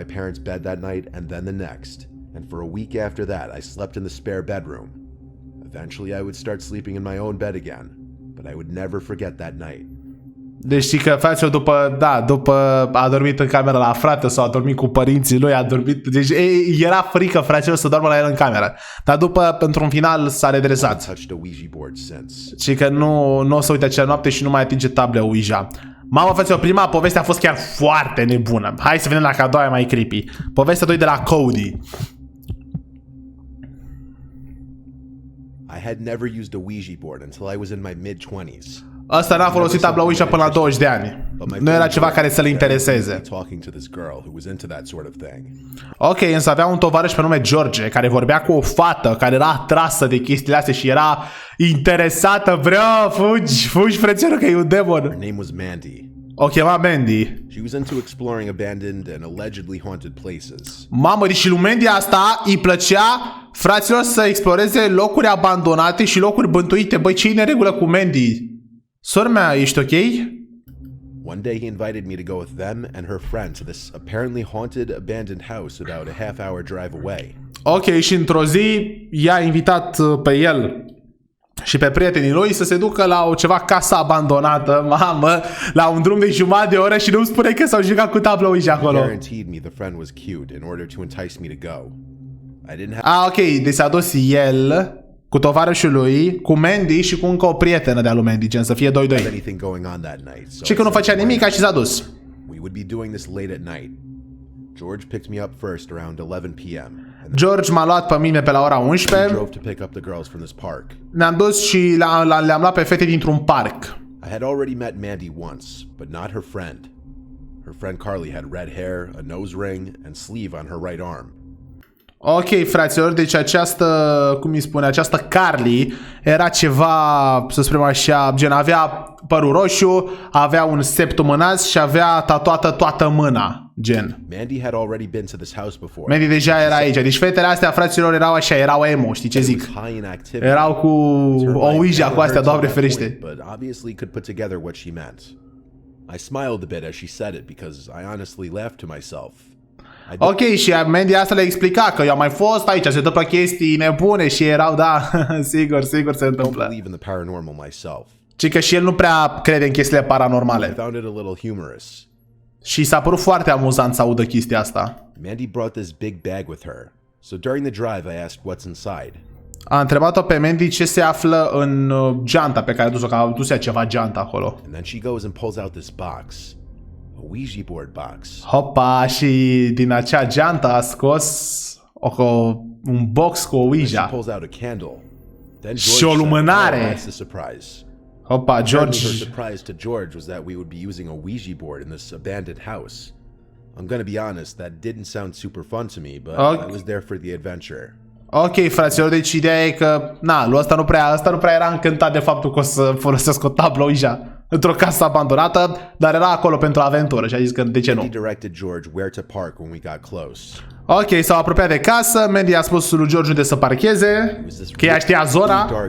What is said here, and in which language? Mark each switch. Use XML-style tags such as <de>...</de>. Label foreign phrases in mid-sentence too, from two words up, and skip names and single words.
<ro>Deci știi că fraților, după a dormit în cameră la frate sau a dormit cu părinții lui, a dormit, deci era frică, fraților, să doarmă la el în cameră. Dar după, pentru un final, s-a redresat. Și că nu o să uite acea noapte și nu mai atinge tabla Ouija. Mamă, fraților, prima poveste a fost chiar foarte nebună. Hai să vedem la a doua mai creepy. Povestea 2 de la Cody.</ro> <en>I had never used a Ouija board until I was in my mid-20s.</en> <ro>Ăsta n-a folosit tabla Ouija până la 20 de ani. Nu era ceva care să-l intereseze. Ok, însă avea un tovarăș pe nume George, care vorbea cu o fată care era atrasă de chestiile astea și era interesată. Vreau, fugi, fugi, frățioară, că e un demon.</ro> <en>Her name was Mandy.</en> <ro>O chema Mandy.</ro> <en>She was into exploring abandoned and allegedly haunted places.</en> <ro>Mamă, și lui Mandy asta îi plăcea, fraților, să exploreze locuri abandonate și locuri bântuite. Băi, ce-i neregulă cu Mandy? Sora mea, ești ok?</ro> <en>One day he invited me to go with them and her friend to this apparently haunted abandoned house about a half-hour drive away.</en> <ro>Ok, și într-o zi i-a invitat pe el și pe prietenii lui să se ducă la o ceva casă abandonată, mamă, la un drum de jumătate de oră și nu-mi spune că s-au jucat cu tabla Ouija acolo. Ok, deci s-a dus el cu tovarășul lui, cu Mandy și cu încă o prietenă de-a lui Mandy, gen să fie 2-2. Și că nu făcea nimic și s-a dus.</ro> <en>George picked me up first around 11 p.m.</en> <ro>George m-a luat pe mine pe la ora 11. Ne-am dus și le-am luat pe fete dintr-un parc.</ro> <en>I had already met Mandy once, but not her friend. Her friend Carly had red hair, a nose ring, and sleeve on her right arm.</en> <ro>Ok, fraților, deci această, cum îi spune, această Carly era ceva, să spunem așa, gen avea părul roșu, avea un septum în nas și avea tatuată toată mâna, gen.</ro> <en>Mandy had already been to this house before.</en> <ro>Mandy deja era aici, deci fetele astea, fraților, erau așa, erau emo, știi ce zic? Erau cu OUIJA, cu astea, Doamne ferește.</ro> <en>But obviously could put together what she meant. I smiled a bit as she said it because I honestly laughed to myself.</en> <ro>Ok, și Mandy asta le explica că eu am mai fost aici, se întâmplă chestii nebune și erau, da, sigur, sigur se întâmplă. Ci că și el nu prea crede în chestiile paranormale. Și s-a părut foarte amuzant să audă chestia asta.</ro> <en>Mandy brought this big bag with her. So during the drive I asked what's inside.</en> <ro>A întrebat-o pe Mandy ce se află în geanta pe care a dus-o, că a dus-o ceva geanta acolo.</ro> <en>And then she goes and pulls out this box. A Ouija board box.</en> <ro>Hopa, și din acea geantă a scos un box cu Ouija. Și o lumânare. Hopa, George.</ro> <en>Her surprise to George was that we would be using a Ouija board in this abandoned house. I'm gonna be honest, that didn't sound super fun to me, but I was there for the adventure.</en> <ro>Ok, fraților, deci ideea e că, na, lui ăsta nu prea era încântat de faptul că o să folosesc o tablă Ouija într-o casă abandonată, dar era acolo pentru aventură și a zis că de ce nu. Ok, s-au apropiat de casă, Mandy a spus lui George unde să parcheze, că ea știa zona.</ro>